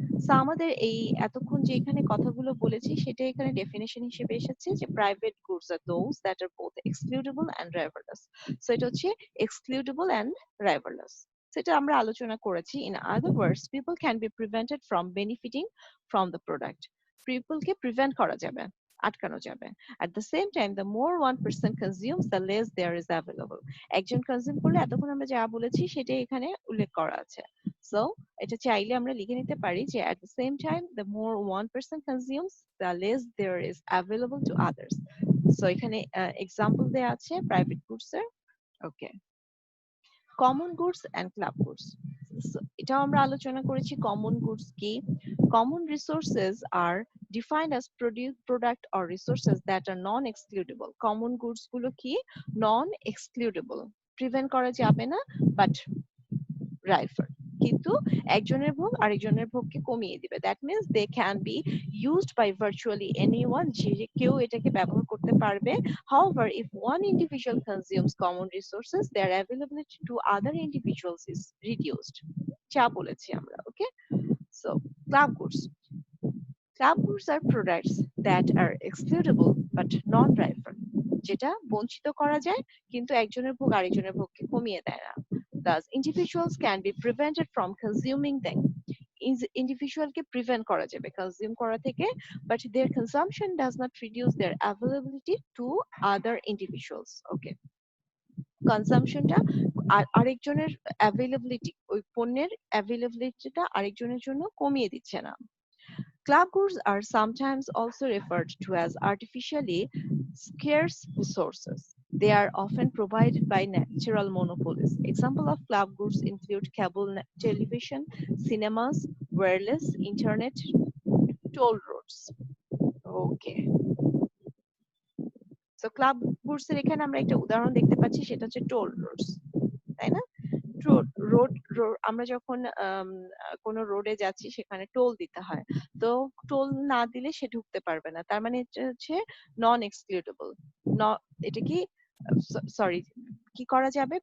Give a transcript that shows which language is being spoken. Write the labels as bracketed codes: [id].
[bn] So আমাদের এই এতক্ষণ যে এখানে কথাগুলো বলেছি সেটা এখানে ডেফিনেশন হিসেবে এসেছে যে private goods [en] Are those that are both excludable and driverless. [bn] So এটা হচ্ছে [en] excludable and driverless, [bn] সেটা আমরা আলোচনা করেছি। [en] In other words, people can be prevented from benefiting from the product. [bn] পিপলকে prevent করা যাবে, আটকানো যাবে। [en] At the same time, the more one person consumes, the less there is available. [bn] একজন কনজিউম করলে এতক্ষণ আমরা যা বলেছি সেটাই এখানে উল্লেখ করা আছে। সো এটা চাইলে আমরা লিখে নিতে পারি যে [en] at the same time, the more one person consumes, the less there is available to others. [bn] So এখানে এক্সাম্পল দেয়া আছে প্রাইভেট গুডস এর। ওকে, common goods and club goods, এটাও আমরা আলোচনা করেছি। কমন গুডস কি? [en] Common resources are defined as product or resources that are non-excludable. [bn] Common goods গুলো কি? নন এক্সক্লুডেবল, প্রিভেন্ট করা যাবে না, বাট রাইফার, কিন্তু একজনের ভোগ আরেকজনের ভোগকে কমিয়ে দিবে। [en] that means they can be used by virtually anyone, [bn] যে কেউ এটাকে ব্যবহার করতে পারবে। [en] However, if one individual consumes common resources, their availability to other individuals is reduced. [bn] যা বলেছি আমরা। [en] okay, so club goods, club goods R products that R এক্সক্লুডেবল but non রাইফার, [bn] যেটা বঞ্চিত করা যায় কিন্তু একজনের ভোগ আরেকজনের ভোগকে কমিয়ে দেয় না। [en] Thus, individuals can be prevented from consuming them. [bn] ইন্ডিভিজুয়ালকে prevent করা যাবে কনজিউম করা থেকে, but [en] their consumption does not reduce their availability to other individuals. [bn] ওকে, কনজাম্পশনটা আরেকজনের অ্যাভেলেবিলিটি, ওই পণ্যের অ্যাভেলেবিলিটিটা আরেকজনের জন্য কমিয়ে দিচ্ছে না। [en] Club goods are sometimes also referred to as artificially scarce resources. They are often provided by natural monopolies. Example of club goods include cable television, cinemas, wireless, internet, toll roads. Okay. [bn] So club goods এর এখানে আমরা একটা উদাহরণ দেখতে পাচ্ছি, সেটা হচ্ছে toll Rhodes, তাই না? রোড, আমরা যখন কোনো রোডে যাচ্ছি সেখানে টোল দিতে হয়, তো টোল না দিলে সে ঢুকতে পারবে না। তার মানে এটা হচ্ছে নন এক্সক্লুডেবল। এটা কি, সরি, কি করা যাবে?